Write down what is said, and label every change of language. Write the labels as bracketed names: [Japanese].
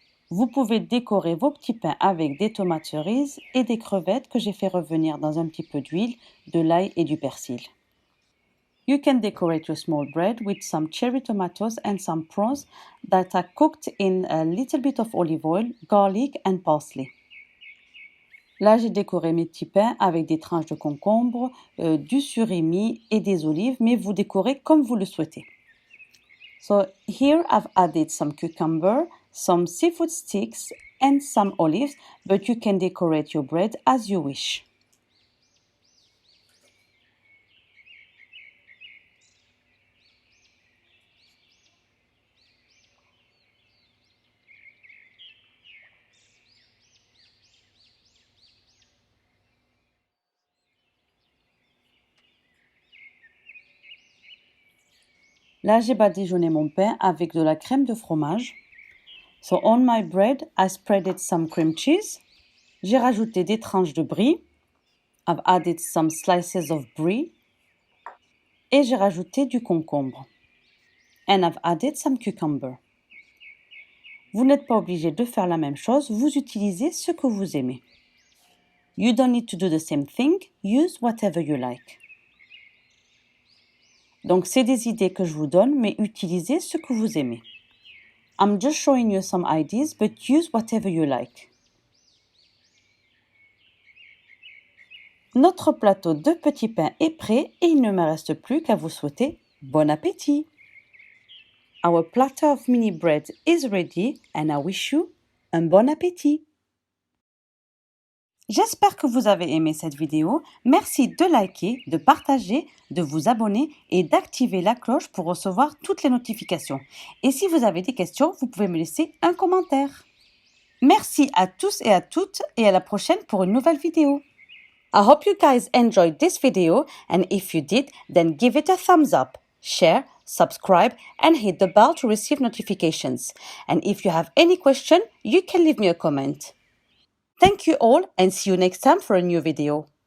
[French] Vous pouvez décorer vos petits pains avec des tomates cerises et des crevettes que j'ai fait revenir dans un petit peu d'huile, de l'ail et du persil. [English] You can decorate your small bread with some cherry tomatoes and some prawns that are cooked in a little bit of olive oil, garlic and parsley. [French] Là, j'ai décoré mes petits pains avec des tranches de concombre, du surimi et des olives, mais vous décorez comme vous le souhaitez. [English] So here I've added some cucumber, some seafood sticks and some olives, but you can decorate your bread as you wish. [French] Là, j'ai badigeonné mon pain avec de la crème de fromage. [English] So on my bread, I spreaded some cream cheese. [French] J'ai rajouté des tranches de brie. [English] I've added some slices of brie. [French] Et j'ai rajouté du concombre. [English] And I've added some cucumber. [French] Vous n'êtes pas obligé de faire la même chose, vous utilisez ce que vous aimez. [English] You don't need to do the same thing, use whatever you like. [French] Donc, c'est des idées que je vous donne, mais utilisez ce que vous aimez. [English] I'm just showing you some ideas, but use whatever you like. [French] Notre plateau de petits pains est prêt et il ne me reste plus qu'à vous souhaiter bon appétit. [English] Our platter of mini bread is ready and I wish you un bon appétit. [French] J'espère que vous avez aimé cette vidéo. Merci de liker, de partager, de vous abonner et d'activer la cloche pour recevoir toutes les notifications. Et si vous avez des questions, vous pouvez me laisser un commentaire. Merci à tous et à toutes et à la prochaine pour une nouvelle vidéo. [English] I hope you guys enjoyed this video and if you did, then give it a thumbs up, share, subscribe and hit the bell to receive notifications. And if you have any question, you can leave me a comment. Thank you all and see you next time for a new video.